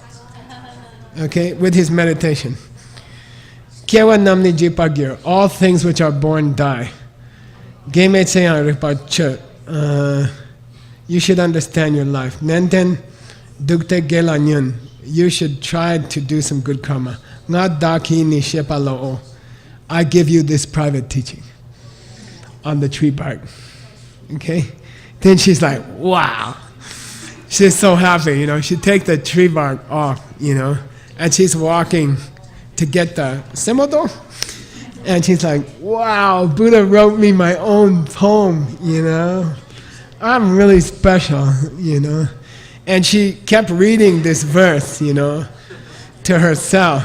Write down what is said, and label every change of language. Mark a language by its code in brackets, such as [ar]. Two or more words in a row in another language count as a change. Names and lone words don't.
[en] Okay, with his meditation. [bo] སྐྱེ་བ་རྣམས་ནི་འཆི་བར་འགྱུར, [en] all things which are born die. You should understand your life. [bo] ནན་ཏན་སྡུག་ཏེ་དགེ་ལ་བརྩོན, [en] you should try to do some good karma. [bo] ང་བདག་གི་ནི་ཤེས་པ་ལུ, [en] I give you this private teaching on the tree bark. Okay? Then she's like, wow. She's so happy, She takes the tree bark off, and she's walking to get the semodo. And she's like, wow, Buddha wrote me my own poem, I'm really special, And she kept reading this verse, to herself.